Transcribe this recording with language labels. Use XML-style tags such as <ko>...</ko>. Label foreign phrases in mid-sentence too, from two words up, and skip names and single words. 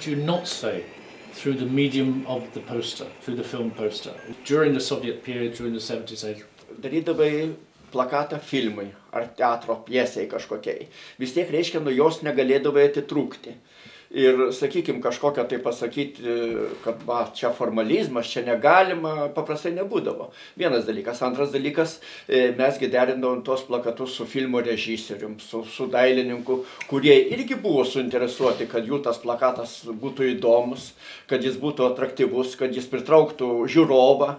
<en>you not say through the medium of the poster, through the film poster, during the Soviet period, during the 70s, 80s?</en> <lt>Darydavai plakatą filmui ar teatro pjesei kažkokiai. Vis tiek reiškia, nuo jos negalėdavai atitrūkti. Ir, sakykim, kažkokią tai pasakyti, kad čia formalizmas, čia negalima, paprastai nebūdavo. Vienas dalykas. Antras dalykas, mesgi derindavom tos plakatus su filmo režisierium, su dailininku, kurie irgi buvo suinteresuoti, kad jų tas plakatas būtų įdomus, kad jis būtų atraktyvus, kad jis pritrauktų žiūrovą.</lt>